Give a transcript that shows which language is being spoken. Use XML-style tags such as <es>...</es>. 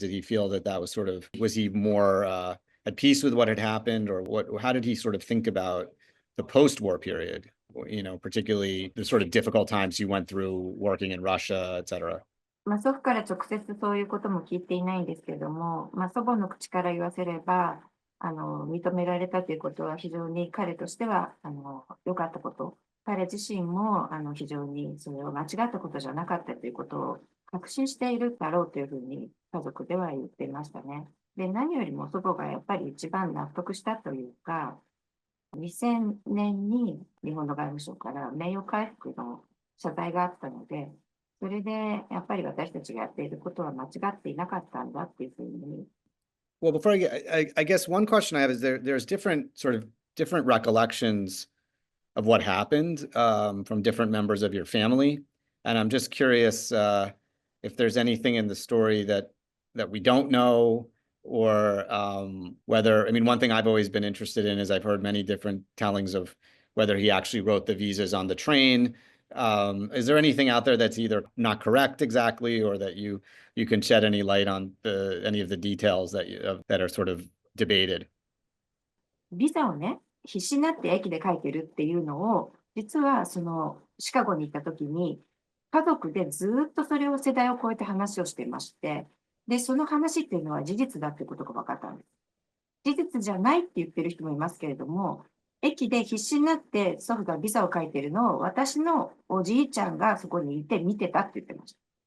<en>Did he feel that was was he more at peace with what had happened, or how did he sort of think about the post-war period? Particularly the sort of difficult times you went through working in Russia, et cetera.</en> <ja>祖父から直接そういうことも聞いていないんですけれども、祖母の口から言わせれば、認められたということは非常に彼としては良かったこと。彼自身も非常にそれは間違ったことじゃなかったということを確信しているだろうというふうに家族では言っていましたね。で、何よりも祖母がやっぱり一番納得したというか、2000年に日本の外務省から名誉回復の謝罪があったので、それでやっぱり私たちがやっていることは間違っていなかったんだっていうふうに。</ja> <en>Well, before I guess one question I have is there's different recollections of what happened from different members of your family, and I'm just curious if there's anything in the story that we don't know, or whether, I mean, one thing I've always been interested in is I've heard many different tellings of whether he actually wrote the visas on the train. Is there anything out there that's either not correct exactly, or that you can shed any light on any of the details that are sort of debated?</en> <ja>ビザをね、必死になって駅で書いてるっていうのを、実はそのシカゴに行った時に、家族でずっとそれを世代を超えて話をしていまして、で、その話っていうのは事実だってことが分かったんです。事実じゃないって言ってる人もいますけれども、駅で必死になって祖父がビザを書いてるのを私のおじいちゃんがそこにいて見てたって言ってました。</ja>